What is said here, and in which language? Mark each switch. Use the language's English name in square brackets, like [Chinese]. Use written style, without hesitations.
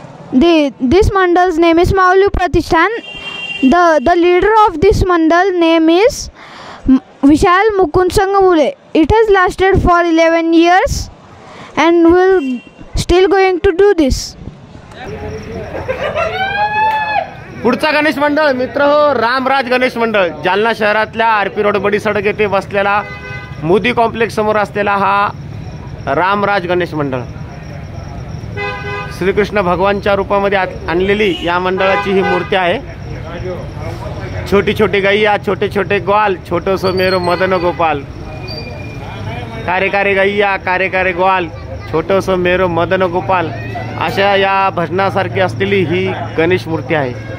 [English] This mandal's name is Mauli Pratishthan. The leader of this mandal name is Vishal Mukund Sangamule. It has lasted for 11 years and will still going to do this. [Marathi] पुढचा गणेश मंडळ मित्र हो, रामराज गणेश मंडळ. जालना शहरातल्या RP road बडी सडक येथे बसलेला Modi complex समोर असलेला हा रामराज गणेश मंडळ. श्रीकृष्ण भगवानच्या रूपामध्ये आणलेली या मंडळाची ही मूर्ती आहे. [Hindi] छोटी छोटी गैया, छोटे छोटे ग्वाल, छोटोसो मेरो मदन गोपाल. कारे कारे गैया, कारे कारे ग्वाल, छोटोसो मेरो मदन गोपाल, [Marathi] अशा या भजनासारखी असलेली ही गणेश मूर्ती आहे.